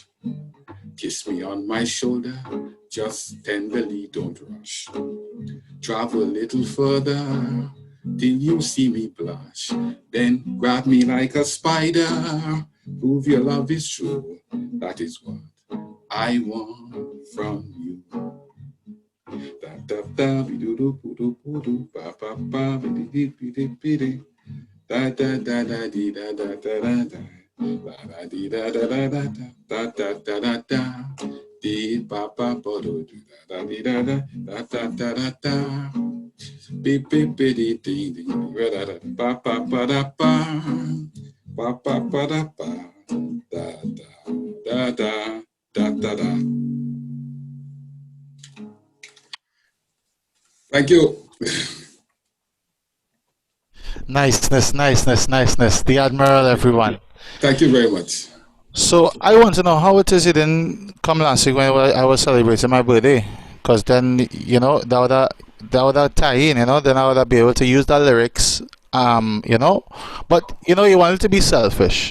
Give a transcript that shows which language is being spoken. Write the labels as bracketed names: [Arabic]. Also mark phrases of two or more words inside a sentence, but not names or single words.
[English] Kiss me on my shoulder, just tenderly, don't rush. Travel a little further till you see me blush. Then grab me like a spider, prove your love is true. That is what I want from you. Da da da bi do do do do ba ba ba bi di bi da da da da di da da da da da da di da da da da da da da da da di ba ba ba do da di da da da da da da bi bi bi di di di da da ba ba ba da ba ba ba da ba da da da da da da. Thank you. Niceness. The Admiral, everyone. Thank you very much. So I want to know how it is you didn't come last week when I was celebrating my birthday, because then that would have tie in, then I would have been able to use the lyrics, but you want it to be selfish.